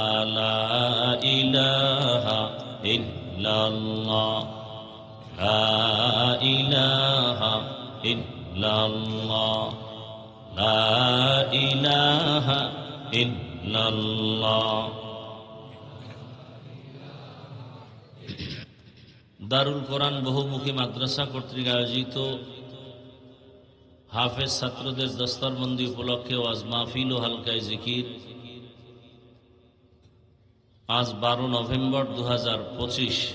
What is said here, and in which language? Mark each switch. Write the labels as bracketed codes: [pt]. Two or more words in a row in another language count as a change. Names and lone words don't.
[ar] لا الہ الا اللہ لا الہ الا اللہ لا الہ الا اللہ. [bn] দারুল কোরআন বহুমুখী মাদ্রাসা কর্তৃক আয়োজিত হাফেজ ছাত্রদের দস্তরবন্দি উপলক্ষে ওয়াজ মাহফিল ও হালকায়ে জিকির আজ 12 নভেম্বর 2025